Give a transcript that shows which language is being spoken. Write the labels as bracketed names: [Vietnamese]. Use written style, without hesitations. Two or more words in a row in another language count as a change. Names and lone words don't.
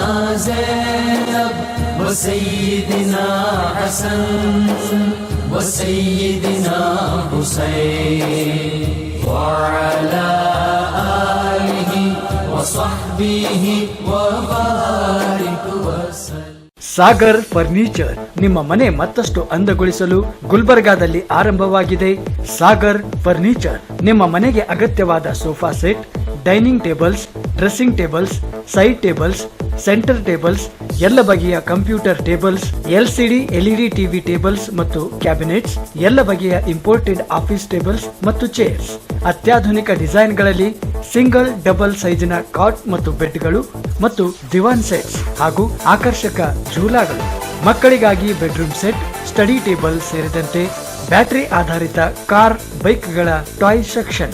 [Arabic] زينب وسيدنا حسن وسيدنا حسين وعلى آله وصحبه وبارك وسلم. [Kannada] ಸಾಗರ್ ಫರ್ನಿಚರ್ ನಿಮ್ಮ ಮನೆ ಮತ್ತಷ್ಟು ಅಂದಗೊಳಿಸಲು ಗುಲ್ಬರ್ಗಾದಲ್ಲಿ ಆರಂಭವಾಗಿದೆ. ಸಾಗರ್ ಫರ್ನಿಚರ್ ನಿಮ್ಮ ಮನೆಗೆ ಅಗತ್ಯವಾದ [English] sofa set, dining tables, dressing tables, side tables, center [Kannada] ಟೇಬಲ್ಸ್, ಎಲ್ಲ ಬಗೆಯ [English] computer tables, LCD LED TV tables [Kannada] ಮತ್ತು ಕ್ಯಾಬಿನೆಟ್ಸ್, ಎಲ್ಲ ಬಗೆಯ [English] imported office tables [Kannada] ಮತ್ತು ಚೇರ್ಸ್, ಅತ್ಯಾಧುನಿಕ ಡಿಸೈನ್ಗಳಲ್ಲಿ [English] single double [Kannada] ಸೈಜಿನ ಕಾಟ್ ಮತ್ತು ಬೆಡ್ಗಳು ಮತ್ತು [English] divan sets [Kannada] ಹಾಗೂ ಆಕರ್ಷಕ ಝೂಲಾಗಳು, ಮಕ್ಕಳಿಗಾಗಿ [English] bedroom set, study table [Kannada] ಸೇರಿದಂತೆ ಬ್ಯಾಟರಿ ಆಧಾರಿತ ಕಾರ್ ಬೈಕ್ಗಳ [English] toy section.